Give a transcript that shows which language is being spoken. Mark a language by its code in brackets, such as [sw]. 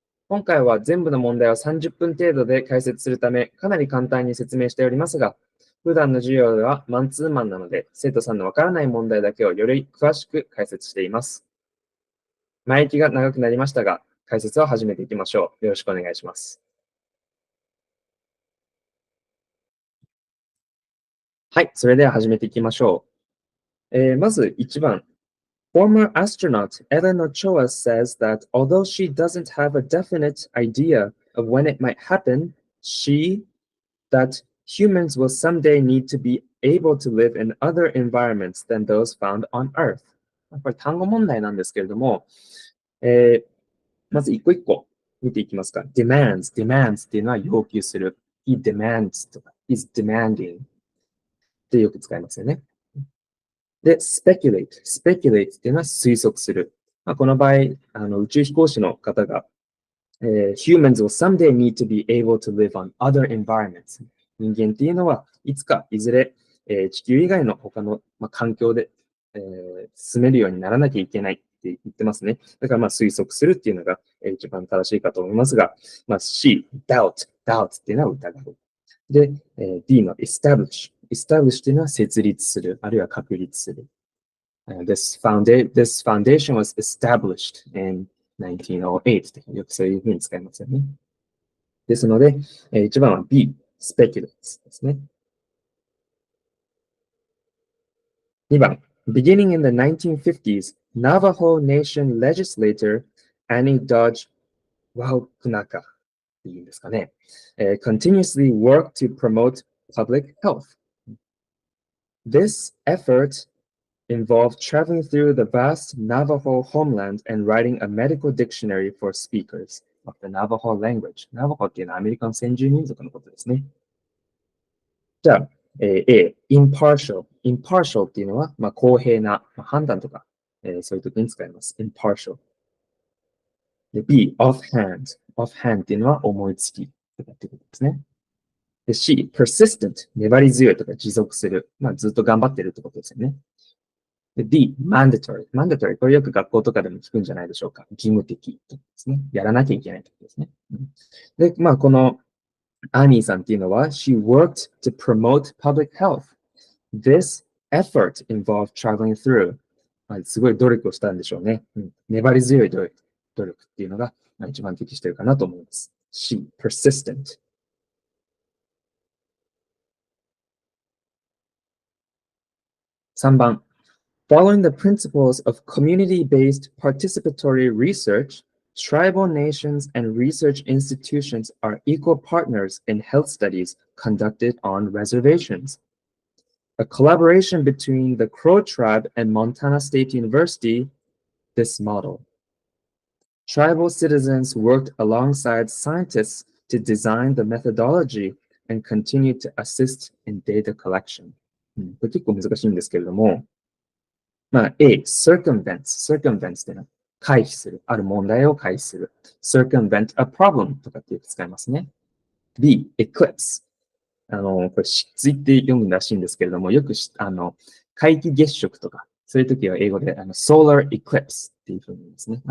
[ja] 今回は全部の問題を30分程度で解説するため、かなり簡単に説明しておりますが、普段の授業ではマンツーマンなので、生徒さんのわからない問題だけをより詳しく解説しています。前置きが長くなりましたが、解説を始めていきましょう。よろしくお願いします。はい、それでは始めていきましょう。まず1番。 [en] Former astronaut Ellen Ochoa says that although she doesn't have a definite idea of when it might happen, that humans will someday need to be able to live in other environments than those found on Earth. [ja] これ単語問題なんですけれども、まず一個一個見ていきますか。 demands っていうのは要求する。 [en] he demands [ja] とか [en] he's demanding [ja] ってよく使いますよね。で、speculate っていうのは推測する。この場合、宇宙飛行士の方が、 [en] humans will someday need to be able to live on other environments. [ja] 人間っていうのはいつかいずれ、地球以外の他の、環境で、住めるようにならなきゃいけないって言ってますね。だから推測するっていうのが、一番正しいかと思いますが、doubt っていうのは疑う。で、D の establish っていうのは設立する、あるいは確立する。 [en] This foundation was established in 1908 [ja] ってよくそういうふうに使いますよね。ですので、1番は B、speculates ですね。 [en] 2番、Beginning in the 1950s, Navajo Nation legislator [ja] Annie Dodge Wahukunaka っていうんですかね。 [en] continuously work to promote public health. This effort involved traveling through the vast Navajo homeland and writing a medical dictionary for speakers of the Navajo language. [ja] Navajo っていうのはアメリカの先住民族のことですね。じゃあ、A、impartial。 impartial っていうのは、公平な、判断とか、そういう時に使います。 impartial。 で B、offhand。 offhand っていうのは思いつきとかっていうことですね。で C、persistent。粘り強いとか持続する。ずっと頑張ってるってことですよね。で D、mandatory。 mandatory。これよく学校とかでも聞くんじゃないでしょうか。義務的ですね。やらなきゃいけないってことですね。で、このアニーさんっていうのは、 [en] she worked to promote public health. This effort involved traveling through. [ja] すごい努力をしたんでしょうね。粘り強い努力っていうのが一番適しているかなと思います。 C、persistent。 3番。 [en] Following the principles of community-based participatory research, tribal nations and research institutions are equal partners in health studies conducted on reservations. A collaboration between the Crow tribe and Montana State University, this model. Tribal citizens worked alongside scientists to design the methodology and continue to assist in data collection. [ja] これ結構難しいんですけれども、A、circumvents っていうのは回避する。ある問題を回避する。 [en] circumvent a problem [ja] とかってよく使いますね。 B、eclipse。これ、失墜って読むらしいんですけれども、よく皆既月食とか、そういう時は英語でsolar eclipse っていうふうに言うんですね。